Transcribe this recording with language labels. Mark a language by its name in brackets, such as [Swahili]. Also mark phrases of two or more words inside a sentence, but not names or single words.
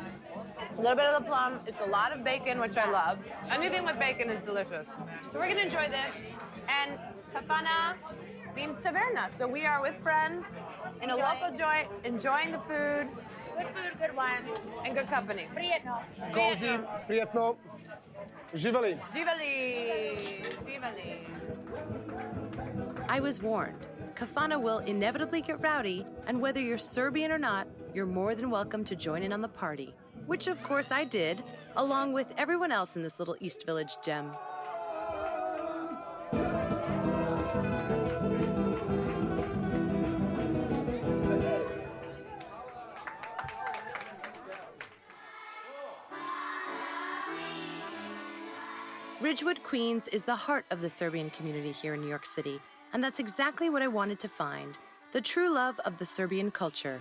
[English] A little bit of the plum. It's a lot of bacon, which I love. Anything with bacon is delicious. So we're gonna enjoy this. And kafana means taverna. So we are with friends in a local joint, enjoying the food. Good food, good wine. And good company. [Serbian] Prijetno. Cozy, prijetno. Živeli. Živeli. Živeli. [English] I was warned. Kafana will inevitably get rowdy, and whether you're Serbian or not, you're more than welcome to join in on the party. Which, of course, I did, along with everyone else in this little East Village gem. Ridgewood, Queens is the heart of the Serbian community here in New York City, and that's exactly what I wanted to find, the true love of the Serbian culture.